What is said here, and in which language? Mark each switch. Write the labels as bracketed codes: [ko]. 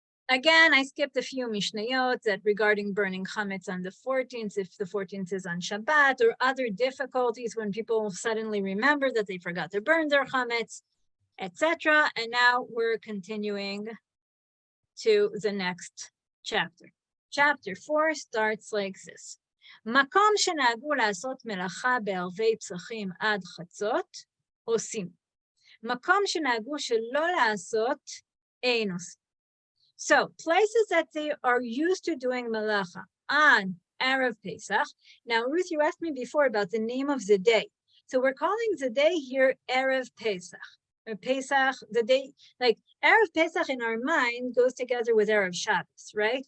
[en] Again, I skipped a few Mishnayot that regarding burning chametz on the 14th, if the 14th is on Shabbat, or other difficulties when people suddenly remember that they forgot to burn their chametz, etc. And now we're continuing to the next chapter. Chapter 4 starts like this. [he] מקום שנהגו לעשות מלאכה בערבי פסחים עד חצות, עושים. מקום שנהגו שלא לעשות, אין עושים. [en] So, places that they are used to doing melacha on Erev Pesach. Now, Ruth, you asked me before about the name of the day. So we're calling the day here Erev Pesach. Or Pesach, the day, like Erev Pesach in our mind goes together with Erev Shabbos, right?